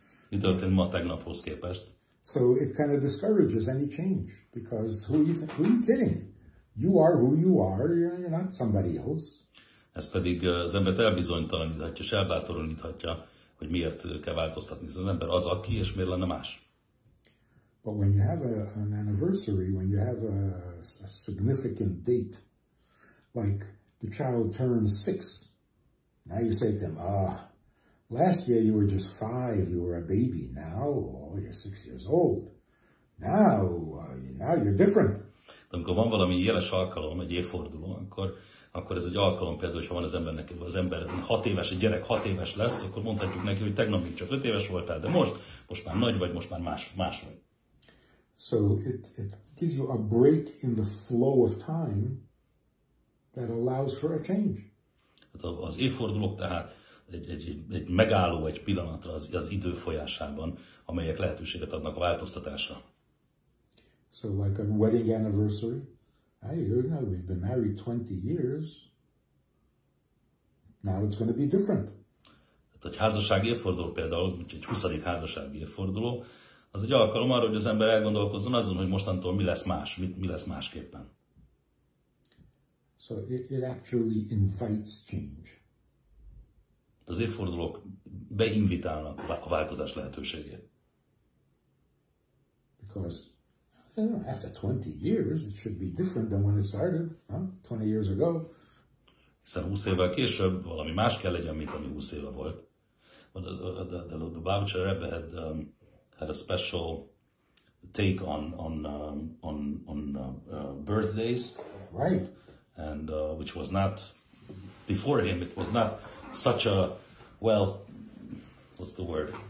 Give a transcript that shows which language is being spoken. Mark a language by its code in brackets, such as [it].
[hu] Mi történt ma tegnaphoz képest? [en] So it kind of discourages any change, because who are you kidding? You are who you are, you're not somebody else. [hu] Ez pedig az embert elbizonytalaníthatja, és elbátoríthatja, hogy miért kell változtatni. Az ember az, aki, és miért lenne más. [en] But when you have an anniversary, when you have a significant date, like the child turns 6, now you say to him, last year you were just 5, you were a baby. Now, you're 6 years old. Now you're different. [hu] De amikor van valami jeles alkalom, egy évforduló, akkor ez egy alkalom, például, hogyha van az ember 6 éves, egy gyerek 6 éves lesz, akkor mondhatjuk neki, hogy tegnap még csak 5 éves voltál, de most már nagy vagy, most már más vagy. [en] So it gives you a break in the flow of time that allows for a change. [hu] Az évfordulók tehát egy megálló, egy pillanatra az idő folyásában, amelyek lehetőséget adnak a változtatásra. [en] So like a wedding anniversary, we've been married 20 years, now it's going to be different. [hu] Tehát egy házassági évforduló például, egy 20. házassági évforduló, az egy alkalom arra, hogy az ember elgondolkozzon azon, hogy mostantól mi lesz más, mi lesz másképpen. [en] So it actually invites change. [hu] Az évfordulók beinvitálnak a változás lehetőségét. [en] Because after 20 years, it should be different than when it started, 20 years ago. [hu] Hiszen 20 évvel később valami más kell legyen, mint ami 20 éve volt. [en] The Babicsa Rebbe had a special take on birthdays, right? And which was not before him. It was not such a what's the word?